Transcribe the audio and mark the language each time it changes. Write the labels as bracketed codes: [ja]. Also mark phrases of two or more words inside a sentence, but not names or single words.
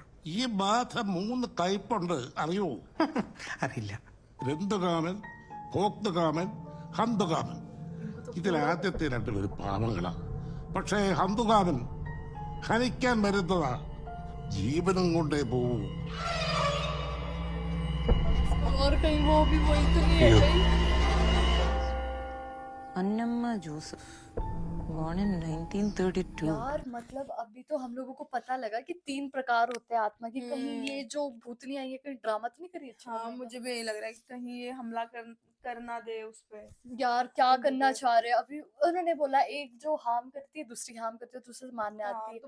[ml] ഈ ബാധ 3 ടൈപ്പുണ്ട്, അറിയോ? അറിയില്ല. രന്തുകാമൻ, കോക്തുകാമൻ, ഹന്തുകാമൻ. ഇതിൽ ആദ്യത്തെ 2 പേര് പാവങ്ങളാണ്. പക്ഷേ ഹന്തുകാമൻ ഹനിക്കാൻ വരുന്നതാ, ജീവനും കൊണ്ടേ പോവും. [hi] और कहीं वो भी वही तो नहीं है कहीं? अन्नम्मा जोसेफ, [en] born in 1932. [hi] यार मतलब अभी तो हम लोगों को पता लगा कि 3 प्रकार होते हैं आत्मा की. कहीं ये जो भूतनी आई है कहीं ड्रामा तो नहीं करी? अच्छा, हाँ, मुझे भी यही लग रहा है कि कहीं ये हमला करना दे उस पे. यार क्या करना चाह रहे हैं? अभी उन्होंने बोला एक जो हार्म करती है दूसरी हार्म करती है, दूसरे मारने आती है.